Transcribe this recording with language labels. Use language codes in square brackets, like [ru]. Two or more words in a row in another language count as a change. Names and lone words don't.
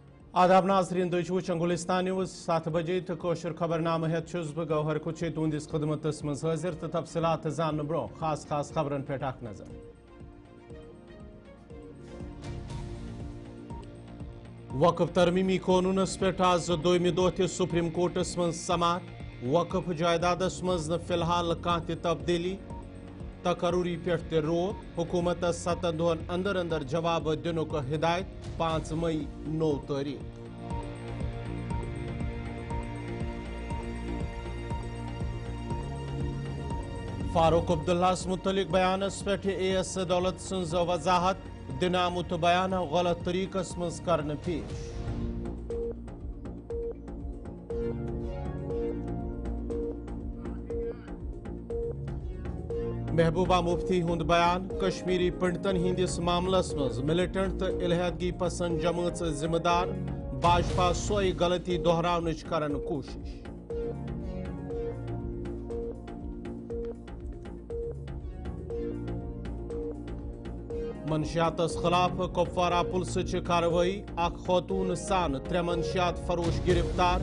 [ks] आदाब नाज़रीन तुम गुलिस्तान न्यूज़ 7 बजे तो कोशर खबरनामा हेत बह गौहर कुछ तुंदिस खदमतस मज हाजिर तो तफसीलात जान ब्रो खास खास खबरन पे नजर। वक्फ तरमीमी कानूनस पे आज दोयमि दो ते सुप्रीम कोर्टस मज समात। वक्फ जायदादस मज न फिलहाल कह तब्दीली तकरूरी पे रोक। हुकूमत 7 दोहन अंदर अंदर जवाब दिन हिदायत 5 मई 9 तारीख। फारूक अब्दुल्लास मुतलिक बयानस पे AS दौलत सन्ज वजाहत दिन आमुत बयान गलत तरीकस मज करन पेश। महबूबा मुफ्ती हुंद बयान कश्मीरी पंडितन हिंदिस मामलस मज मिलिटेंट तो इलहदगी पसंद जमात जिम्मेदार। भाजपा सोई गलती दोहरावनच करन कोशिश। मनशियातस खिलाफ कुपवारा पुलिस कार्रवाई खातून सान 3 मनशियात फरोश गिरफ्तार।